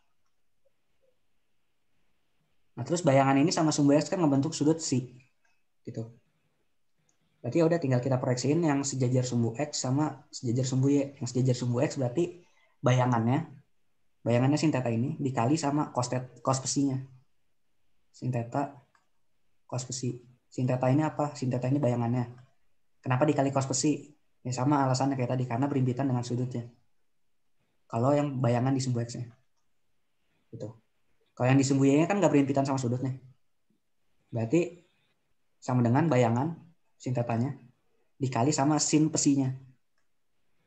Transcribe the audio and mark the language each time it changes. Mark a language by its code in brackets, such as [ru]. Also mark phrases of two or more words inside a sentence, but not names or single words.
[id] Nah, terus bayangan ini sama sumbu X kan ngebentuk sudut psi. Gitu. Berarti ya udah tinggal kita proyeksiin yang sejajar sumbu X sama sejajar sumbu Y. Yang sejajar sumbu X berarti bayangannya sin theta ini dikali sama cos psinya. Sin theta cos psi. Sin theta ini apa? Sin theta ini bayangannya. Kenapa dikali cos psi? Ya sama alasannya kayak tadi, karena berimpitan dengan sudutnya. Kalau yang bayangan di sumbu X-nya. Gitu. Kalau yang di sumbu Y-nya kan nggak berimpitan sama sudutnya. Berarti sama dengan bayangan sin tetanya dikali sama sin psinya.